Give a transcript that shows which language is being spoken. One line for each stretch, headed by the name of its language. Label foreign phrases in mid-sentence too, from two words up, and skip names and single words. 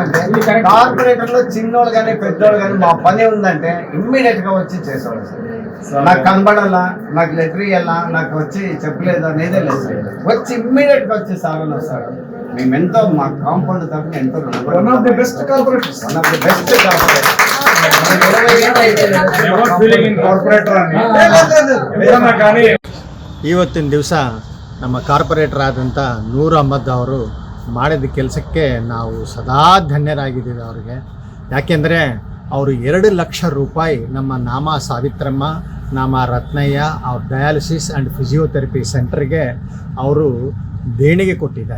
Telugu: అంటే కార్పొరేటర్ లో చిన్నోళ్ళు కానీ పెద్దోళ్ళు కానీ మా పని ఉందంటే ఇమ్మీడియట్ గా వచ్చి చేసేవాడు సార్. నాకు కనబడాలా, నాకు లెటర్ ఇవ్వాలా, నాకు వచ్చి చెప్పలేదు అనేదే లేదు సార్. వచ్చి ఇమ్మీడియట్ గా వచ్చి సార్ అని వస్తాడు. మేము ఎంతో మా కాంపౌండ్ తరఫున ఎంతో
English: one of the best
Telugu: కార్పొరేటర్.
Kannada: ಇವತ್ತಿನ ದಿವಸ ನಮ್ಮ ಕಾರ್ಪೊರೇಟರ್ ಆದಂಥ ನೂರ್ ಅಹ್ಮದ್ ಅವರು ಮಾಡಿದ ಕೆಲಸಕ್ಕೆ ನಾವು ಸದಾ ಧನ್ಯರಾಗಿದ್ದೀವಿ ಅವರಿಗೆ. ಯಾಕೆಂದರೆ ಅವರು 2 ಲಕ್ಷ ರೂಪಾಯಿ ನಮ್ಮ ನಾಮ ಸಾವಿತ್ರಮ್ಮ, ನಾಮ ರತ್ನಯ್ಯ ಅವ್ರ
English: dialysis and physiotherapy
Kannada: ಸೆಂಟರ್ಗೆ ಅವರು ದೇಣಿಗೆ ಕೊಟ್ಟಿದ್ದಾರೆ.